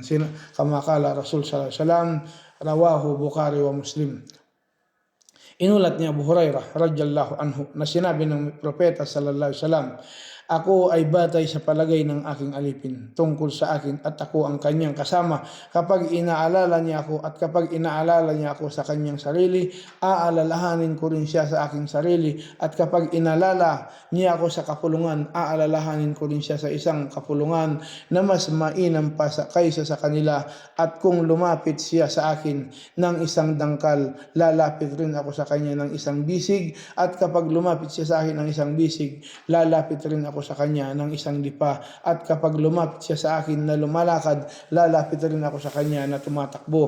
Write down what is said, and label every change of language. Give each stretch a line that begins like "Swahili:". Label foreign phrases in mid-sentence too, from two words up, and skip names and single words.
Arabic: كما قال رسول صلى الله عليه وسلم رواه البخاري ومسلم.
Filipino: Inulat ni Abu Hurairah
Arabic: رضي الله عنه
Filipino: na sinabi ng propeta
Arabic: صلى الله عليه وسلم,
Filipino: ako ay batay sa palagay ng aking alipin tungkol sa akin, at ako ang kanyang kasama kapag inaalala niya ako, at kapag inaalala niya ako sa kanyang sarili, aalalahanin ko rin siya sa aking sarili, at kapag inaalala niya ako sa kapulungan, aalalahanin ko rin siya sa isang kapulungan na mas mainam pa kaysa sa kanila, at kung lumapit siya sa akin ng isang dangkal, lalapit rin ako sa kanya ng isang bisig, at kapag lumapit siya sa akin ng isang bisig, lalapit rin ako sa kanya ng isang lipa, at kapag lumapit siya sa akin na lumalakad, lalapit rin ako sa kanya na tumatakbo.